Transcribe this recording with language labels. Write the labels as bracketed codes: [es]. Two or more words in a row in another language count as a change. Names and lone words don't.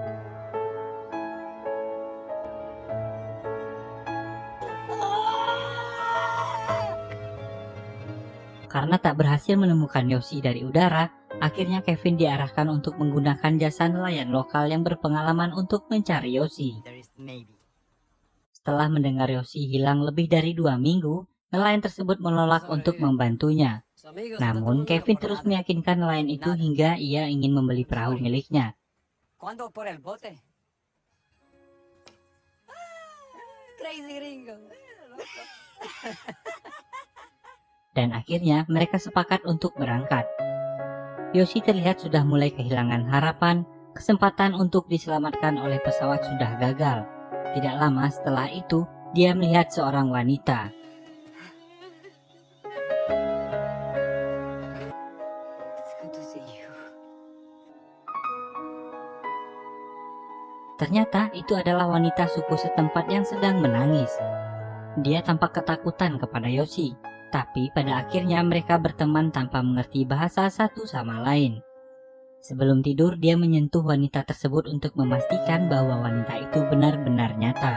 [id] Karena tak berhasil menemukan Yoshi dari udara, akhirnya Kevin diarahkan untuk menggunakan jasa nelayan lokal yang berpengalaman untuk mencari Yoshi. Setelah mendengar Yoshi hilang lebih dari 2 minggu, Nelayan tersebut menolak untuk membantunya. Namun, Kevin terus meyakinkan nelayan itu hingga ia ingin membeli perahu miliknya. [es] ¿Cuándo por el bote? Crazy Ringo. Dan akhirnya mereka sepakat untuk berangkat. Yoshi terlihat sudah mulai kehilangan harapan, kesempatan untuk diselamatkan oleh pesawat sudah gagal. Tidak lama setelah itu, dia melihat seorang wanita. [en] It's good to see you. [id] Ternyata itu adalah wanita suku setempat yang sedang menangis. Dia tampak ketakutan kepada Yoshi, tapi pada akhirnya mereka berteman tanpa mengerti bahasa satu sama lain. Sebelum tidur, dia menyentuh wanita tersebut untuk memastikan bahwa wanita itu benar-benar nyata.